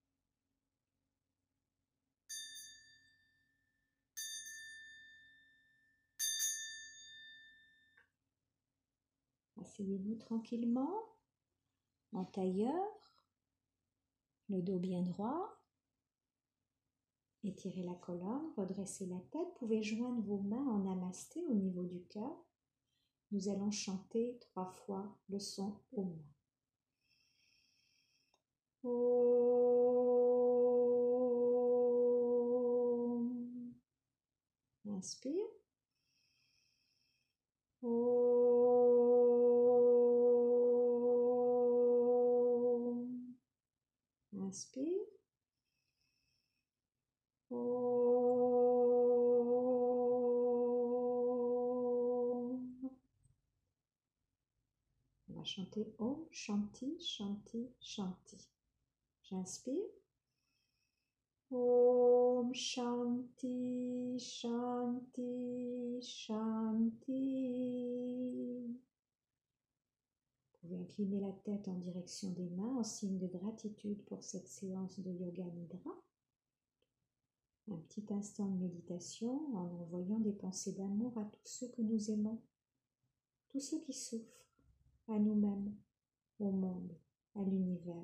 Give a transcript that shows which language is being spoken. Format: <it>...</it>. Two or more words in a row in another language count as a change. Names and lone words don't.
<fr>Asseyez-vous tranquillement, en tailleur, le dos bien droit. Étirez la colonne, redressez la tête. Vous pouvez joindre vos mains en namasté au niveau du cœur. Nous allons chanter 3 fois le son Om. Om. Inspire. Om. Inspire. On va chanter</fr> <sa>ॐ शान्ति शान्ति शान्ति.</sa> <fr>J'inspire.</fr> <sa>ॐ शान्ति, शान्ति, शान्ति.</sa> <fr>Vous pouvez incliner la tête en direction des mains en signe de gratitude pour cette séance de Yoga Nidra. Un petit instant de méditation en envoyant des pensées d'amour à tous ceux que nous aimons, tous ceux qui souffrent, à nous-mêmes, au monde, à l'univers.</fr>